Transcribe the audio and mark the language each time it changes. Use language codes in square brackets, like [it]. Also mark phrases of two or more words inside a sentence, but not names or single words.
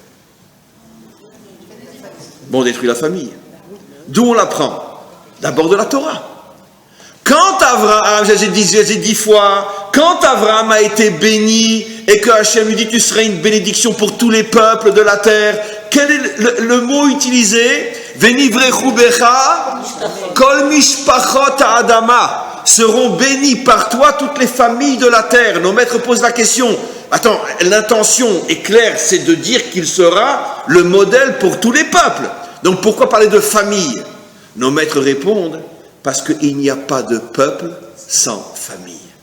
[fr] Bon, on détruit la famille. D'où on l'apprend? D'abord de la Torah. Quand Abraham, j'ai dit 10 fois, quand Abraham a été béni et que Hachem lui dit tu seras une bénédiction pour tous les peuples de la terre, quel est le mot utilisé? [he] ונברכו בך כל משפחות האדמה, [fr] seront bénis par toi toutes les familles de la terre. Nos maîtres posent la question. Attends, l'intention est claire, c'est de dire qu'il sera le modèle pour tous les peuples. Donc pourquoi parler de famille? Nos maîtres répondent, parce qu'il n'y a pas de peuple sans famille.